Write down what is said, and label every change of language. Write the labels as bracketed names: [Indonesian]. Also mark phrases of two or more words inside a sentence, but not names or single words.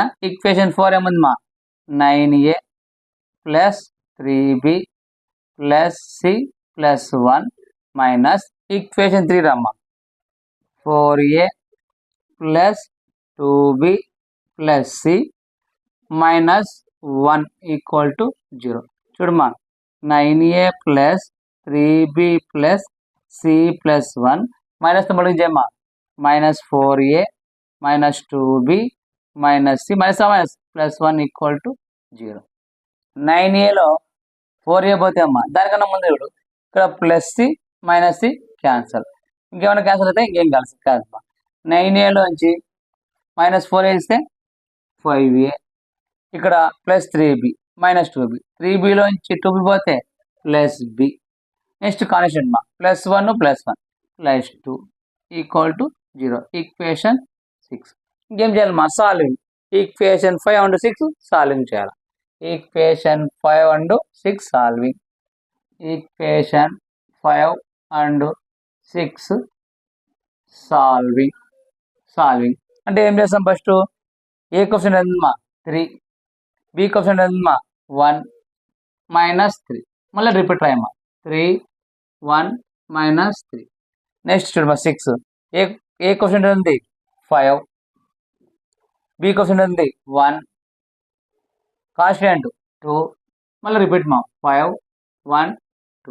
[Telugu] ఈక్వేషన్ 4 ఏముంది మా, 9a + 3b + c + 1 [English] minus equation 3 [Telugu] రమ్మా, 4a + 2b + c - 1 = 0. చూడమ్మా, 9a + 3b + c + 1 మైనస్ మళ్ళీ చేయమ్మా, -4a - 2b - c -1 = 0. 9aలో 4a పోతే అమ్మా, దానికన్నా ముందు చూడు, ఇక్కడ +c - c క్యాన్సల్, ఇంకేమైనా క్యాన్సల్ అయితే ఇంకేం కాదు. 9aలోంచి -4a ఇస్తే 5a, ఇక్కడ +3b - 2b, 3bలోంచి 2b పోతే +b, [English] next constant [Telugu] మా, +1 + 1 +2 = 0. ఈక్వేషన్ 6. ఇంకేం చేయాలి మా, సాల్వింగ్. [English] equation 5 and 6 solving [Telugu] చేయాలి. [English] equation 5 and 6 solving. equation 5 and 6 solving [Telugu] అంటే ఏం చేస్తాం, [English] first a question [Telugu] ఎంతమా 3, [English] b question [Telugu] ఎంతమా 1 -3, మళ్ళీ రిపీట్ రాయమ్మా 3 1 -3. నెక్స్ట్ చూడమ్మా 6, [English] a question [Telugu] ఉంది 5, [English] b question [Telugu] ఉంది 1, కాన్స్టెంట్ 2, మళ్ళీ రిపీట్ మా 5 1 2.